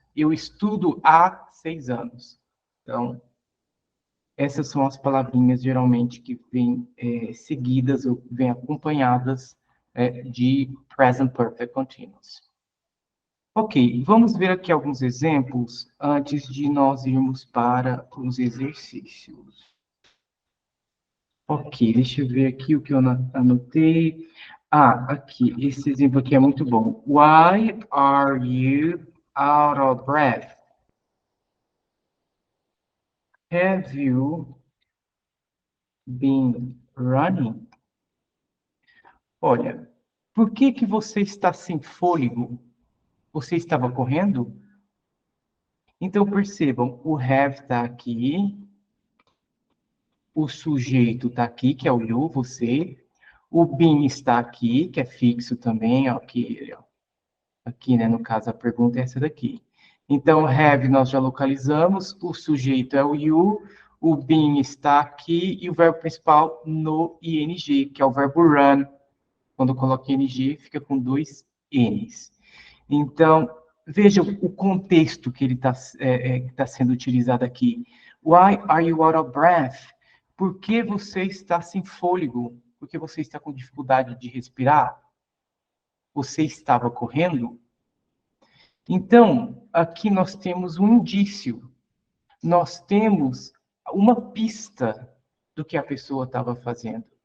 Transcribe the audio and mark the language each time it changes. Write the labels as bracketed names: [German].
[Portuguese] Eu estudo há 6 anos. Então, essas são as palavrinhas, geralmente, que vêm seguidas ou vêm acompanhadas de present perfect continuous. Ok, vamos ver aqui alguns exemplos antes de nós irmos para os exercícios. Ok, deixa eu ver aqui o que eu anotei. Aqui, esse exemplo aqui é muito bom. [English] Why are you out of breath? Have you been running? [Portuguese] Olha, por que você está sem fôlego? Você estava correndo? Então, percebam, o have está aqui, o sujeito está aqui, que é o you, você, o been está aqui, que é fixo também, ó, aqui, né, no caso, a pergunta é essa daqui. Então, have nós já localizamos, o sujeito é o you, o been está aqui, e o verbo principal no ing, que é o verbo run. Quando coloca ing, fica com 2 n's. Então, veja o contexto que ele está sendo utilizado aqui. [English] Why are you out of breath? [Portuguese] Por que você está sem fôlego? Por que você está com dificuldade de respirar? Você estava correndo? Então, aqui nós temos um indício, nós temos uma pista do que a pessoa estava fazendo.